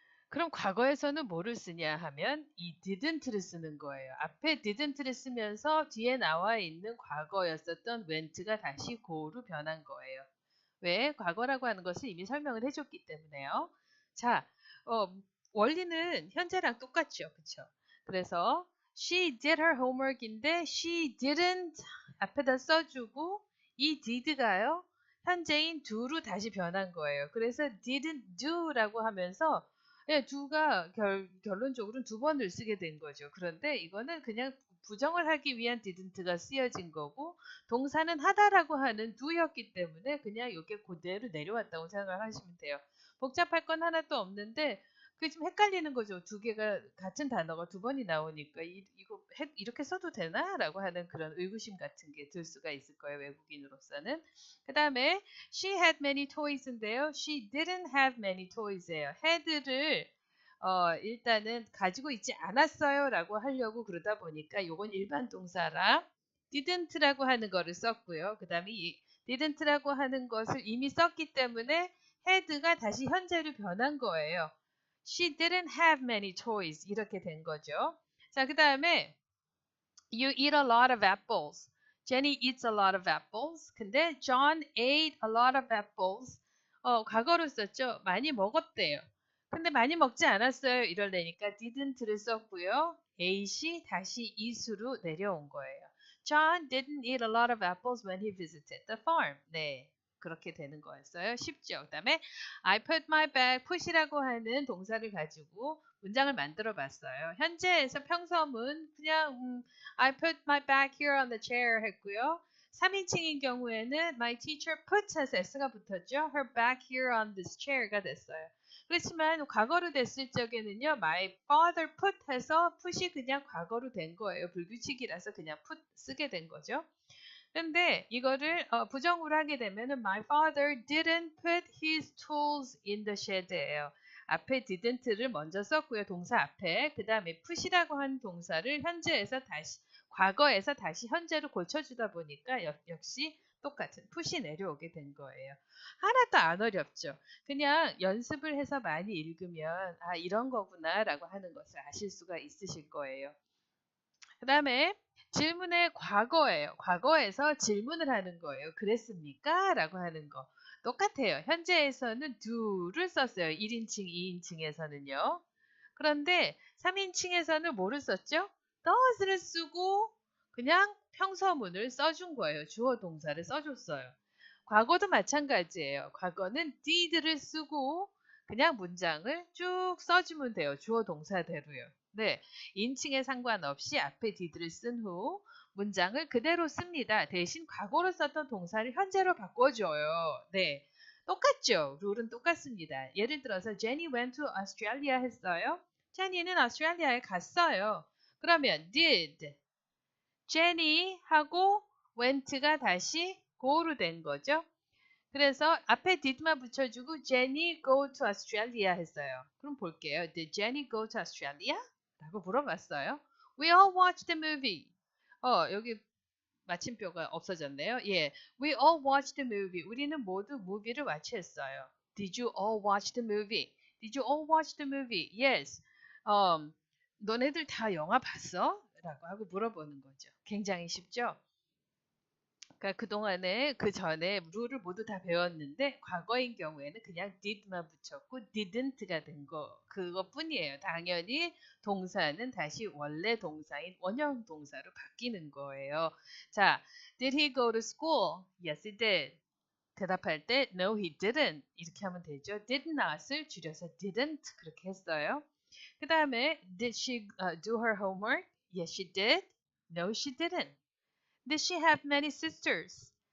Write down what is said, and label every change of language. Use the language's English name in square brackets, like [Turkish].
[Korean] 그럼 과거에서는 뭐를 쓰냐 하면 이 didn't를 쓰는 거예요. 앞에 didn't를 쓰면서 뒤에 나와 있는 과거였었던 went가 다시 go로 변한 거예요. 왜? 과거라고 하는 것을 이미 설명을 해줬기 때문에요. 자, 원리는 현재랑 똑같죠. 그쵸? [English] 그래서 she did her homework인데 she didn't 앞에다 써주고 이 did가요. [Korean] 현재인 do로 다시 변한 거예요. 그래서 didn't do라고 하면서 예, 결론적으로는 두 번을 쓰게 된 거죠. 그런데 이거는 그냥 부정을 하기 위한 didn't가 쓰여진 거고, 동사는 하다라고 하는 do였기 때문에 그냥 이게 그대로 내려왔다고 생각을 하시면 돼요. 복잡할 건 하나도 없는데, 그게 좀 헷갈리는 거죠. 두 개가 같은 단어가 두 번이 나오니까 이거 이렇게 써도 되나? 라고 하는 그런 의구심 같은 게 들 수가 있을 거예요. 외국인으로서는. [English] 그 다음에 she had many toys인데요. she didn't have many toys예요. [Korean] had를 일단은 가지고 있지 않았어요 라고 하려고 그러다 보니까 요건 일반 동사라 didn't라고 하는 거를 썼고요. 그 다음에 이 didn't라고 하는 것을 이미 썼기 때문에 had가 다시 현재로 변한 거예요. [English] She didn't have many toys [Korean] 이렇게 된 거죠. 자, 그 다음에 [English] You eat a lot of apples. Jenny eats a lot of apples. 근데 John ate a lot of apples. [Korean] 과거로 썼죠. 많이 먹었대요. 근데 많이 먹지 않았어요. 이럴래니까 didn't를 썼고요. ate이 다시 eat으로 내려온 거예요. [English] John didn't eat a lot of apples when he visited the farm. [Korean] 네. 그렇게 되는 거였어요. 쉽죠. 그 다음에 I put my bag, put이라고 하는 동사를 가지고 문장을 만들어 봤어요. [English] 현재에서 평서문 그냥 I put my bag here on the chair 했고요. [Korean] 3인칭인 경우에는 my teacher put 해서 s가 붙었죠. [English] Her bag here on this chair가 됐어요. [Korean] 그렇지만 과거로 됐을 적에는요. [English] My father put [Korean] 해서 put이 그냥 과거로 된 거예요. 불규칙이라서 그냥 put 쓰게 된 거죠. 근데 이거를 부정으로 하게 되면은 [English] my father didn't put his tools in the shed예요. [Korean] 앞에 didn't를 먼저 썼고요. 동사 앞에. 그 다음에 put이라고 하는 동사를 현재에서 다시 과거에서 다시 현재로 고쳐주다 보니까 역시 똑같은 put이 내려오게 된 거예요. 하나도 안 어렵죠. 그냥 연습을 해서 많이 읽으면 아 이런 거구나 라고 하는 것을 아실 수가 있으실 거예요. 그 다음에 질문의 과거예요. 과거에서 질문을 하는 거예요. 그랬습니까? 라고 하는 거. 똑같아요. 현재에서는 do를 썼어요. 1인칭, 2인칭에서는요. 그런데 3인칭에서는 뭐를 썼죠? does를 쓰고 그냥 평서문을 써준 거예요. 주어 동사를 써줬어요. 과거도 마찬가지예요. 과거는 did를 쓰고 그냥 문장을 쭉 써주면 돼요. 주어 동사대로요. 네, 인칭에 상관없이 앞에 did를 쓴 후 문장을 그대로 씁니다. 대신 과거로 썼던 동사를 현재로 바꿔줘요. 네, 똑같죠? 룰은 똑같습니다. [English] 예를 들어서 Jenny went to Australia 했어요. [Korean] 제니는 오스트레일리아에 갔어요. 그러면 did Jenny 하고 went가 다시 go로 된 거죠. [English] 그래서 앞에 did만 붙여주고 Jenny go to Australia 했어요. 그럼 볼게요. Did Jenny go to Australia? 라고 물어봤어요. We all watched the movie. [Korean] 여기 마침표가 없어졌네요. [English] 예, we all watched the movie. [Korean] 우리는 모두 movie를 watch했어요. [English] Did you all watch the movie? Did you all watch the movie? [Korean] Yes. 너네들 다 영화 봤어? 라고 하고 물어보는 거죠. 굉장히 쉽죠? 그러니까 그동안에 그 전에 룰을 모두 다 배웠는데 과거인 경우에는 그냥 did만 붙였고 didn't가 된 거 그것뿐이에요. 당연히 동사는 다시 원래 동사인 원형 동사로 바뀌는 거예요. [English] 자, did he go to school? Yes, he did. [Korean] 대답할 때 [English] no, he didn't [Korean] 이렇게 하면 되죠. did not을 줄여서 didn't 그렇게 했어요. [English] 그 다음에 did she do her homework? Yes, she did. No, she didn't. Did she have many sisters?